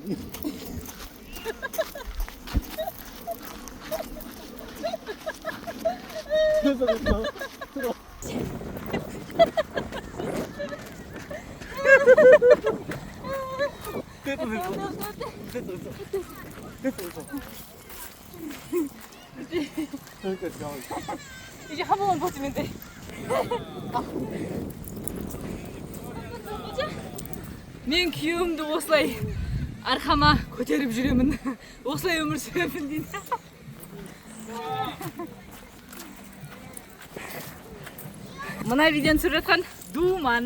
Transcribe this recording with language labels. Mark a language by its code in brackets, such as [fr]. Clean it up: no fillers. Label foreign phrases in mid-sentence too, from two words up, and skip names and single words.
[ko] 됐어 됐어. 들어. 됐어 됐어. 여기까지 나와. 이제 한 번만 버티면 돼. [kk] Мен күйеуімді осылай арқама көтеріп жүремін. Осылай өмір сүремін дейді. Мына видеоны түсіріп жатқан Думан.